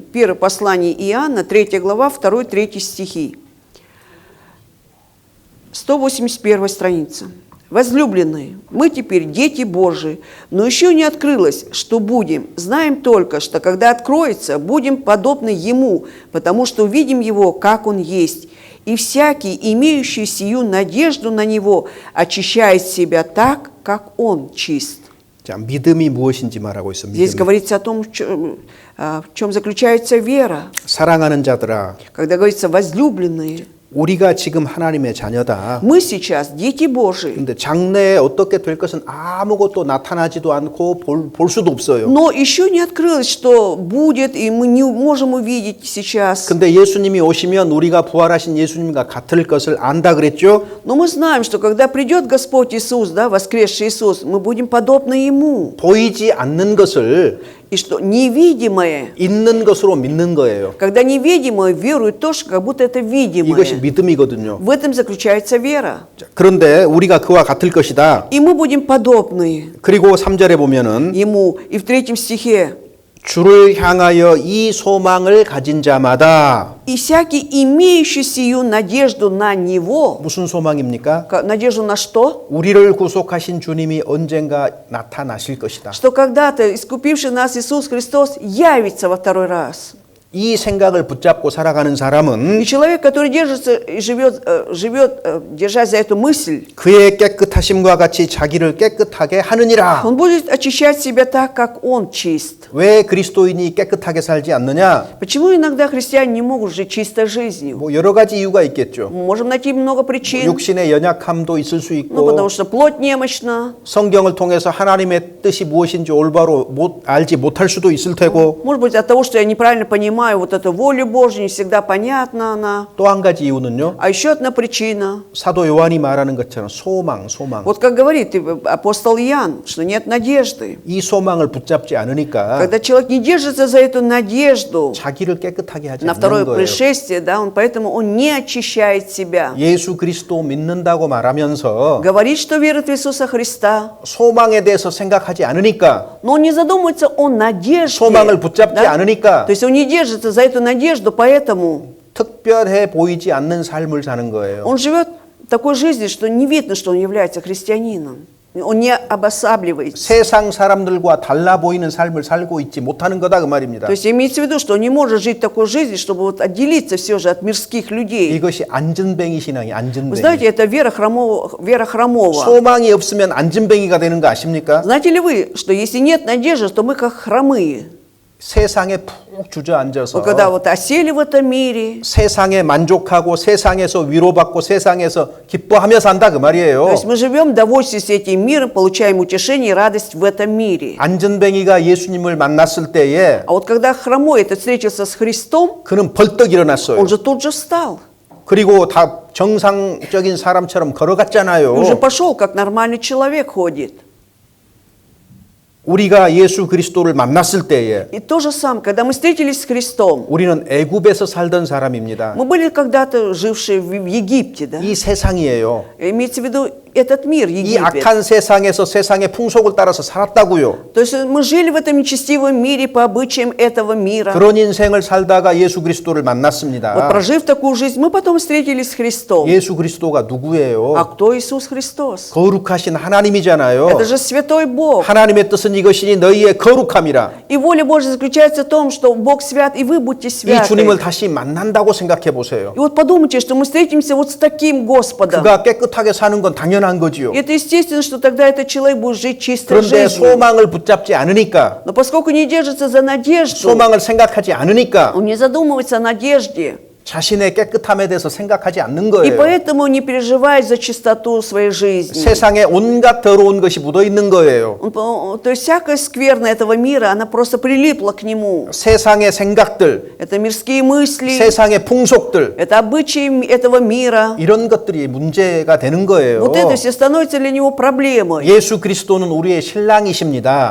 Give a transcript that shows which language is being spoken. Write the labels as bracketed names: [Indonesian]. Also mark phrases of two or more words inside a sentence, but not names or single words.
[Russian] Первое послание Иоанна, 3 глава, 2, 3 стихи. 181 страница. Возлюбленные, мы теперь дети Божии, но еще не открылось, что будем. Знаем только, что когда откроется, будем подобны Ему, потому что увидим Его, как Он есть. И всякий, имеющий сию надежду на Него, очищает себя так, как Он чист. [Korean] 자, 믿음이 무엇인지 말하고 있습니다. [Russian] Здесь говорится о том, в чем заключается вера. [Korean] 사랑하는 자들아, [Russian] Когда говорится «возлюбленные», [Korean] 우리가 지금 하나님의 자녀다. [Russian] мы сейчас дети Божии. [Korean] 근데 장래에 어떻게 될 것은 아무것도 나타나지도 않고 볼 수도 없어요. [Russian] Но еще не открылось, что будет, и мы не можем увидеть сейчас. [Korean] 근데 예수님이 오시면 우리가 부활하신 예수님과 같을 것을 안다 그랬죠? [Russian] Но мы знаем, что когда придет Господь Иисус, да, воскресший Иисус, мы будем подобны Ему. [Korean] 보이지 않는 것을 [Russian] И что невидимое, [Korean] 있는 것으로 믿는 거예요. [Russian] когда невидимое верует тоже, как будто это [Korean] 이것이 [Russian] видимое. [Korean] 믿음이거든요. [Russian] В этом заключается вера. [Korean] 자, 그런데 우리가 그와 같을 것이다. [Russian] И мы будем подобны [Korean] 그리고 3절에 보면은 [Russian] Ему. И в 3 стихе. [Korean] 주를 향하여 이 소망을 가진 자마다 [Russian] И всякий, имеющий сию надежду на Него, [Korean] 무슨 소망입니까? [Russian] надежду на что? [Korean] 우리를 구속하신 주님이 언젠가 나타나실 것이다. [Russian] Что когда-то искупивший нас Иисус Христос явится во второй раз. [Korean] 이 생각을 붙잡고 살아가는 사람은 [Russian] И человек, который держится и живет, держась за эту мысль, [Korean] 그의 깨끗하심과 같이 자기를 깨끗하게 하느니라. [Russian] он будет очищать себя так, как он чист. [Korean] 왜 그리스도인이 깨끗하게 살지 않느냐? [Russian] Почему иногда христиане не могут жить чистой жизнью? [Korean] 뭐 여러 가지 이유가 있겠죠. [Russian] Мы можем найти много причин. [Korean] 육신의 연약함도 있을 수 [Russian] Ну, [Korean] 있고 [Russian] потому что плоть немощна. [Korean] 성경을 통해서 하나님의 뜻이 무엇인지 올바로 알지 못할 수도 있을 테고 [Russian] Может быть, от того, что я неправильно понимаю вот эту волю Божью, не всегда понятна она. [Korean] 또 한 가지 이유는요. [Russian] А еще одна причина. [Korean] 사도 요한이 말하는 것처럼 소망. [Russian] Вот как говорит апостол Иоанн, что нет надежды. [Korean] 이 소망을 붙잡지 않으니까 [Russian] Когда человек не держится за эту надежду [Korean] 자기를 깨끗하게 하지 [Russian] на [Korean] 않는 [Russian] второе [Korean] 거예요. [Russian] пришествие, да, поэтому он не очищает себя. [Korean] 예수 그리스도 믿는다고 말하면서 [Russian] Говорит, что верит в Иисуса Христа, [Korean] 소망에 대해서 생각하지 않으니까 [Russian] но он не задумывается о надежде. [Korean] 소망을 붙잡지 [Russian] Да? [Korean] 않으니까 [Russian] То есть он не держится за эту надежду, поэтому [Korean] 특별해 보이지 않는 삶을 사는 거예요. [Russian] Он живет такой жизнью, что не видно, что он является христианином. Он не обосабливается. [Korean] 세상 사람들과 달라 보이는 삶을 살고 있지 못하는 거다 그 말입니다. [Russian] То есть имеется в виду, что он не может жить такой жизнью, чтобы вот отделиться все же от мирских людей. [Korean] 이것이 안전뱅이 신앙이 [Russian] Вы [Korean] 안전뱅이. [Russian] знаете, это вера хромого. [Korean] 소망이 없으면 안전뱅이가 되는 거 아십니까? [Russian] Знаете ли вы, что если нет надежды, то мы как хромые. [Korean] 세상에 푹 주저앉아서 [Russian] Вот когда вот осели в этом мире, [Korean] 세상에 만족하고 세상에서 위로받고 세상에서 기뻐하며 산다 그 [Russian] то [Korean] 말이에요. [Russian] есть мы живем, довольствуясь этим миром, получаем утешение и радость в этом мире. [Korean] 안전뱅이가 예수님을 만났을 때에 [Russian] А вот когда хромой этот встретился с Христом, [Korean] 그는 벌떡 일어났어요. [Russian] он же тут же встал. [Korean] 그리고 다 정상적인 사람처럼 [Russian] Он же [Korean] 걸어갔잖아요. [Russian] пошел, как нормальный человек ходит. [Korean] 우리가 예수 그리스도를 만났을 때에 [Russian] И то же самое, когда мы встретились с Христом, [Korean] 우리는 애굽에서 살던 사람입니다. [Russian] мы были когда-то жившие в Египте, да? [Korean] 이 세상이에요. [Russian] Имеется в виду этот мир, [Korean] 이 [Russian] Египет. [Korean] 악한 세상에서 세상의 풍속을 따라서 살았다고요. [Russian] То есть мы жили в этом нечестивом мире по обычаям этого мира. [Korean] 그런 인생을 살다가 예수 그리스도를 [Russian] Вот [Korean] 만났습니다. [Russian] прожив такую жизнь, мы потом встретились с Христом. [Korean] 예수 그리스도가 [Russian] А [Korean] 누구예요? [Russian] кто Иисус Христос? [Korean] 거룩하신 하나님이잖아요. [Russian] Это же святой Бог. [Korean] 하나님의 뜻은 이것이니 너희의 거룩함이라. [Russian] И воля Божья заключается в том, что Бог свят, и вы будьте [Korean] 이 주님을 [Russian] святы. [Korean] 다시 만난다고 생각해 보세요. [Russian] И вот подумайте, что мы встретимся вот с таким Господом. [Korean] 그가 깨끗하게 사는 건 당연한 거지요. [Russian] Это естественно, что тогда этот человек будет жить чистой [Korean] 그런데 [Russian] жизнью. [Korean] 소망을 붙잡지 않으니까, [Russian] Но поскольку не держится за надежду, [Korean] 소망을 생각하지 않으니까 [Russian] он не задумывается о надежде. [Korean] 자신의 깨끗함에 대해서 생각하지 않는 [Russian] И [Korean] 거예요. [Russian] поэтому не переживает за чистоту своей жизни. [Korean] 세상에 온갖 더러운 것이 묻어 있는 거예요. [Russian] То есть всякая скверна этого мира, она просто прилипла к нему. [Korean] 세상의 생각들, [Russian] Это мирские мысли, [Korean] 세상의 풍속들, [Russian] это обычаи этого мира. [Korean] 이런 것들이 문제가 되는 거예요. [Russian] Вот это все становится для него проблемой. [Korean] 예수 그리스도는 우리의 신랑이십니다.